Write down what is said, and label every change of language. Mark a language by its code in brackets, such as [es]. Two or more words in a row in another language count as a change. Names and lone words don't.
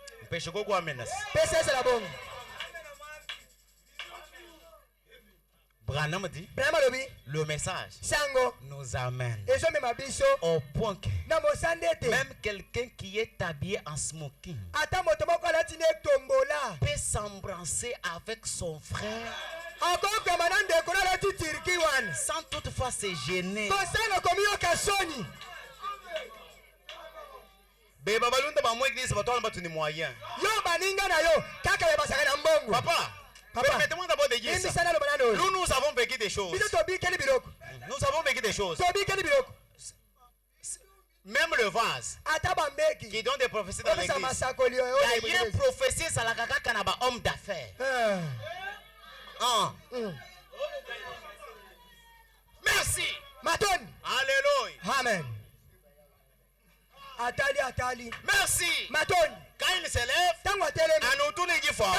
[fr] Péché quoi menace? pesa c'est la bonne. Branham dit, [ln] Branham alobi [fr] le message [ln] sango [fr] nous amène [ln] ezomema biso [fr] au point que [ln] na mosande ete [fr] même quelqu'un qui est habillé en smoking [ln] ata moto moko alati na etombola [fr] peut s'embrasser avec son frère [ln] akokama na ndeko na alati tiriki wana [fr] sans toutefois se gêner. [ln] kosala komiyoka soni. Beba balunda ba mo église ba tona batuni moyen. Yo baninga na yo kaka be basaka na mbongo. [fr] Papa, permettez-moi d'abord de dire ça. Nous avons vécu des choses. Nous avons vécu des choses. Même le vase qui donne des prophéties dans l'église. Il y a une prophétie sur la [ln] kaka na ba [fr] homme d'affaires. Merci. Alléluia. Amen. Atali. Merci. Maton. Quand il se lève, à nous tous les fois.